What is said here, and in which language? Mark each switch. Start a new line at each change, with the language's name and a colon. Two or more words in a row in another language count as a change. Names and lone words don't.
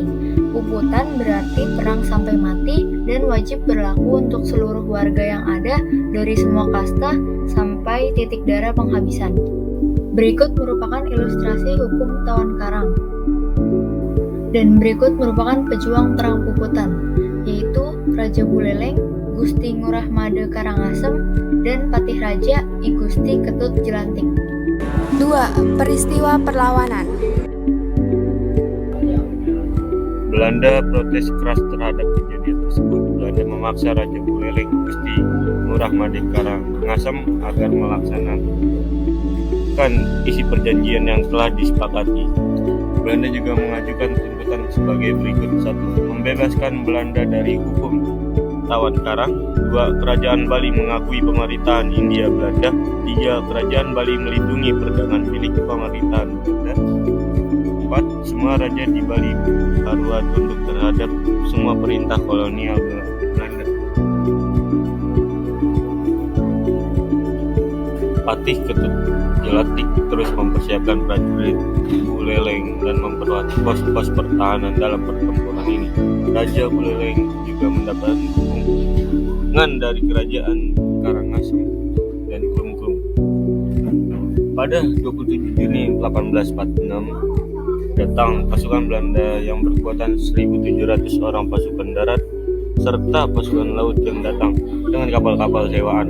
Indonesian: Puputan berarti perang sampai mati dan wajib berlaku untuk seluruh warga yang ada dari semua kasta sampai titik darah penghabisan. Berikut merupakan ilustrasi hukum Tawan Karang. Dan berikut merupakan pejuang perang Puputan, yaitu Raja Buleleng, Gusti Ngurah Made Karangasem, dan Patih Raja I Gusti Ketut Jelantik. 2. Peristiwa perlawanan. Belanda protes keras terhadap kejadian tersebut. Belanda memaksa Raja Buleleng Gusti Ngurah Made Karangasem agar melaksanakan isi perjanjian yang telah disepakati. Belanda juga mengajukan tuntutan sebagai berikut: 1. Membebaskan Belanda dari hukum Tawan Karang. 2. Kerajaan Bali mengakui pemerintahan Hindia Belanda. 3. Kerajaan Bali melindungi perdagangan milik pemerintahan Belanda. 4. Semua raja di Bali harus tunduk terhadap semua perintah kolonial Belanda. Patih Ketut Jelantik terus mempersiapkan prajurit Buleleng dan memperluas pos-pos pertahanan dalam pertempuran ini. Raja Buleleng juga mendapat dukungan dari kerajaan Karangasem dan Klungkung. Pada 27 Juni 1846, datang pasukan Belanda yang berkekuatan 1.700 orang pasukan darat serta pasukan laut yang datang dengan kapal-kapal sewaan.